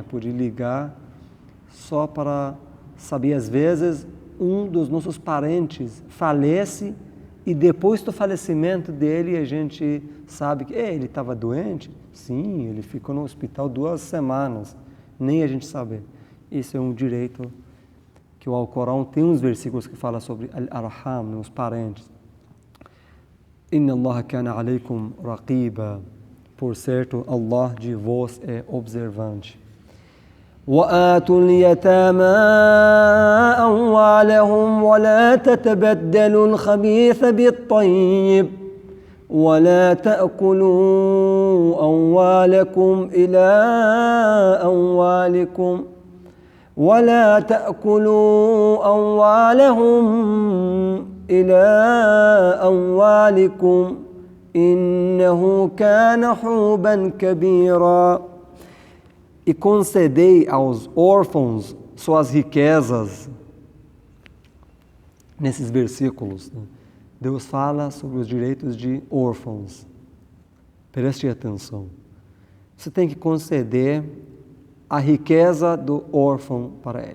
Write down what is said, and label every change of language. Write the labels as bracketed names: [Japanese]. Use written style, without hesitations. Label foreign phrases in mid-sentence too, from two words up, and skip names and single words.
[Portuguese] Pode ligar só para saber, às vezes, um dos nossos parentes falece e depois do falecimento dele a gente sabe que ele estava doente. Sim, ele ficou no hospital 2 semanas, nem a gente sabe. Isso é um direito que o Alcorão tem uns versículos que falam sobre al-arham, os parentes. [Arabic] إن الله كان عليكم رقيبا. [Portuguese] Por certo, Allah de vós é observante. [Arabic] وآتوا اليتامى أموالهم ولا تتبدلوا الخبيث بالطيب ولا تأكلوا أموالهم إلى أموالكم إنه كان حوبا كبيرا. [Portuguese] E concedei aos órfãos suas riquezas. Nesses versículos, Deus fala sobre os direitos de órfãos. Preste atenção. Você tem que conceder a riqueza do órfão para ele.